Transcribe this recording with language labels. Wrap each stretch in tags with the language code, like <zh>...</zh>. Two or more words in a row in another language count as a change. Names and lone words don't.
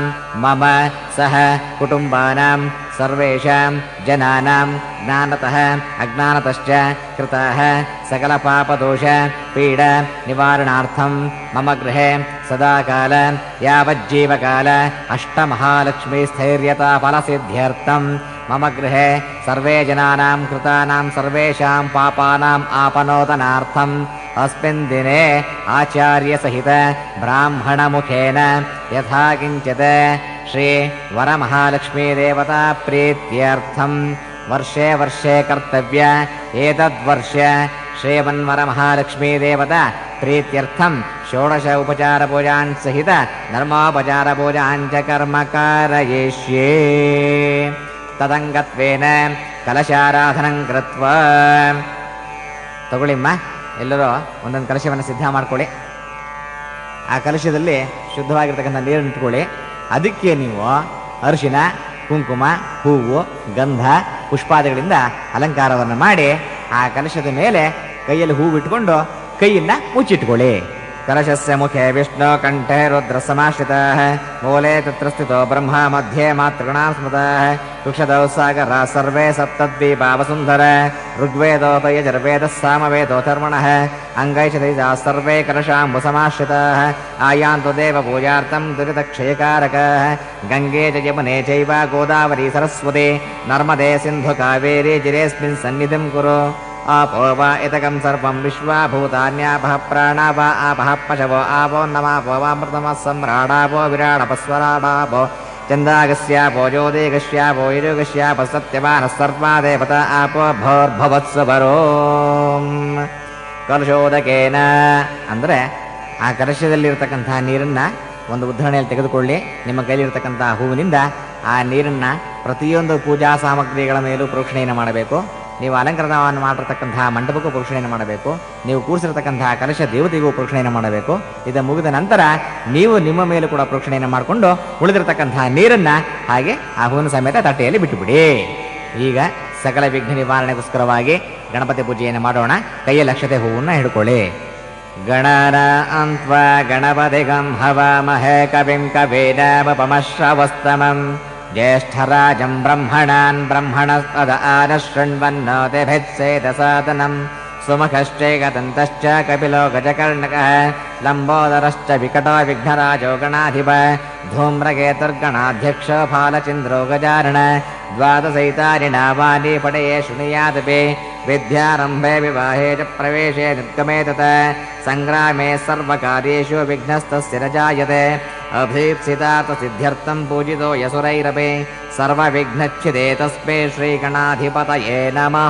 <sa>ಮಮ ಸಹ ಕುಟುಂಬಾನಾಂ ಸರ್ವೇಷಾಂ ಜನಾನಾಂ ಜ್ಞಾನತಃ ಅಜ್ಞಾನತಶ್ಚ ಕೃತಃ ಸಕಲ ಪಾಪದೋಷ ಪೀಡ ನಿವಾರಣಾರ್ಥಂ ಮಮ ಗೃಹೇ ಸದಾಕಾಲ ಯಾವಜ್ಜೀವಕಾಲ ಅಷ್ಟಮಹಾಲಕ್ಷ್ಮೀ ಸ್ಥೈರ್ಯತಾ ಫಲಸಿದ್ಧ್ಯರ್ಥಂ ಮಮ ಗೃಹೇ ಸರ್ವೇ ಜನಾನಾಂ ಕೃತಾನಾಂ ಸರ್ವೇಷಾಂ ಪಾಪಾನಾಂ ಆಪನೋದನಾರ್ಥಂ ಅಸ್ಮಿನ್ ದಿನೇ ಆಚಾರ್ಯ ಸಹಿತ ಬ್ರಾಹ್ಮಣ ಮುಖೇನ ಯಥಾ ಕಿಂಚಿತ್ ಶ್ರೀ ವರಮಹಾಲಕ್ಷ್ಮೀ ದೇವತಾ ಪ್ರೀತ್ಯರ್ಥಂ ವರ್ಷೇ ವರ್ಷೇ ಕರ್ತವ್ಯ ಏತದ್ವರ್ಷ ಶ್ರೀಮನ್ವರಮಹಾಲಕ್ಷ್ಮೀ ದೇವತಾ ಪ್ರೀತ್ಯರ್ಥಂ ಷೋಡಶ ಉಪಚಾರ ಪೂಜಾನ್ ಸಹಿತ ಧರ್ಮೋಪಚಾರ ಪೂಜಾಂಚ ಕರ್ಮ ಕಾರಯಿಷ್ಯೇ. ತದಂಗತ್ವೇನ ಕಲಶಾರಾಧನಂ ಕೃತ್ವಾ.</sa> <kn>ತಗೊಳ್ಳಿಮ್ಮ, ಎಲ್ಲರೂ ಒಂದೊಂದು ಕಲಶವನ್ನು ಸಿದ್ಧ ಮಾಡ್ಕೊಳ್ಳಿ. ಆ ಕಲಶದಲ್ಲಿ ಶುದ್ಧವಾಗಿರ್ತಕ್ಕಂಥ ನೀರನ್ನು ಇಟ್ಕೊಳ್ಳಿ. ಅದಕ್ಕೆ ನೀವು ಅರಿಶಿನ ಕುಂಕುಮ ಹೂವು ಗಂಧ ಪುಷ್ಪಾದಿಗಳಿಂದ ಅಲಂಕಾರವನ್ನು ಮಾಡಿ ಆ ಕಲಶದ ಮೇಲೆ ಕೈಯಲ್ಲಿ ಹೂವು ಇಟ್ಕೊಂಡು ಕೈಯನ್ನ ಮುಚ್ಚಿಟ್ಕೊಳ್ಳಿ.</kn> <sa>ಕಲಶಸ್ಯ ಮುಖೇ ವಿಷ್ಣು ಕಂಠೆ ರುದ್ರ ಸಮಾಶ್ರಿತಃ ಮೂಲೆ ತತ್ರ ಸ್ಥಿತೋ ಬ್ರಹ್ಮ ಮಧ್ಯೆ ಮಾತೃಗಣಾಂ ಸ್ಮೃತಃ ಕುಕ್ಷದೌ ಸಾಗರ ಸರ್ವೇ ಸಪ್ತದ್ವೀಪಾ ವಸುಂಧರ ಋಗ್ವೇದೋತ ಯಜುರ್ವೇದಃ ಸಾಮವೇದೋಥರ್ವಣಃ ಅಂಗೈಷಧೈಜಾ ಸರ್ವೇ ಕಲಶಾಂಬು ಸಮಾಶ್ರಿತಃ ಆಯಾಂತು ದೇವ ಪೂಜಾರ್ಥಂ ದುರಿತಕ್ಷಯಕಾರಕಃ ಗಂಗೆ ಚ ಯಮುನೆ ಚೈವ ಗೋದಾವರಿ ಸರಸ್ವತಿ ನರ್ಮದೆ ಸಿಂಧು ಕಾವೇರಿ ಜಿರೇಸ್ಮಿನ್ ಸನ್ನಿಧಿಂ ಕುರು. आपो वा इतकं सर्वं विश्वा भूतान्यापः प्राणापा आपः पशवो आपो नमापो वामृतमः सम्राडापो विराडपस्वराडापो चन्दागस्यापो ज्योतिगस्यापो युजुगस्यापो सत्यवानः सर्वा देवता आपो भोर्भवत्सवरो.</sa> <kn>ಕಲಶೋದಕೇನ ಅಂದರೆ ಆ ಕಲಶದಲ್ಲಿರ್ತಕ್ಕಂತಹ ನೀರನ್ನು ಒಂದು ಉದ್ಧರಣೆಯಲ್ಲಿ ತೆಗೆದುಕೊಳ್ಳಿ. ನಿಮ್ಮ ಕೈಲಿರ್ತಕ್ಕಂತಹ ಹೂವಿನಿಂದ ಆ ನೀರನ್ನು ಪ್ರತಿಯೊಂದು ಪೂಜಾ ಸಾಮಗ್ರಿಗಳ ಮೇಲೂ ಪ್ರೋಕ್ಷಣೆಯನ್ನು ಮಾಡಬೇಕು. ನೀವು ಅಲಂಕರಣವನ್ನು ಮಾಡಿರ್ತಕ್ಕಂತಹ ಮಂಟಪಕ್ಕೂ ಪ್ರೋಕ್ಷಣೆಯನ್ನು ಮಾಡಬೇಕು. ನೀವು ಕೂರಿಸಿರ್ತಕ್ಕಂತಹ ಕಲಶ ದೇವತೆಗೂ ಪ್ರೋಕ್ಷಣೆಯನ್ನು ಮಾಡಬೇಕು. ಇದು ಮುಗಿದ ನಂತರ ನೀವು ನಿಮ್ಮ ಮೇಲೂ ಕೂಡ ಪ್ರೋಕ್ಷಣೆಯನ್ನು ಮಾಡಿಕೊಂಡು ಉಳಿದಿರತಕ್ಕಂತಹ ನೀರನ್ನು ಹಾಗೆ ಆ ಹೂವಿನ ಸಮೇತ ತಟ್ಟೆಯಲ್ಲಿ ಬಿಟ್ಟುಬಿಡಿ. ಈಗ ಸಕಲ ವಿಘ್ನ ನಿವಾರಣೆಗೋಸ್ಕರವಾಗಿ ಗಣಪತಿ ಪೂಜೆಯನ್ನು ಮಾಡೋಣ. ಕೈಯಲ್ಲಿ ಅಕ್ಷತೆ ಹೂವನ್ನು ಹಿಡ್ಕೊಳ್ಳಿ.</kn> <sa>ಗಣನಾನ್ತ್ವಾ ಗಣಪತಿಗಂ ಹವಾಮಹೇ ಕವಿಂ ಕವೇನಾವಪಮಶ್ರವಸ್ತಮಂ ಜ್ಯೇಷ್ಠರಾಜಂ ಬ್ರಹ್ಮಣಾನ್ ಬ್ರಹ್ಮಣಸ್ಪದ ಆನಶೃಣ್ವನ್ನೋತಿಭಿತ್ಸೇದಸಾದನಂ ಸುಮುಖಶ್ಚೈಕದಂತಶ್ಚ ಕಪಿಲೋ ಗಜಕರ್ಣಕಃ ಲಂಬೋದರಶ್ಚ ವಿಕಟೋ ವಿಘ್ನರಾಜೋ ಗಣಾಧಿಪ ಧೂಮ್ರಕೇತುರ್ಗಣಾಧ್ಯಕ್ಷ ಫಾಲಚಂದ್ರೋ ಗಜಾರಣ ದ್ವಾದಶೈತಾರಿಣಾವಾನಿ ಪಡೆಯೇ ಶೃಣುಯಾದಪಿ ವಿದ್ಯಾರಂಭೆ ವಿವಾಹೇ ಚ ಪ್ರವೇಶೇ ನಿರ್ಗಮೇ ತತ ಸಂಗ್ರಾಮೇ ಸರ್ವಕಾರ್ಯೇಷು ವಿಘ್ನಸ್ತಸ್ಯ ನ ಜಾಯತೆ ಅಭೀಪ್ಸಿತಾರ್ಥ ಸಿದ್ಧ್ಯರ್ಥಂ ಪೂಜಿತೋ ಯಸುರೈರಪಿ ಸರ್ವವಿಘ್ನಚ್ಛಿದೇ ತಸ್ಮೈ ಶ್ರೀ ಗಣಾಧಿಪತಯೇ ನಮಃ.</sa>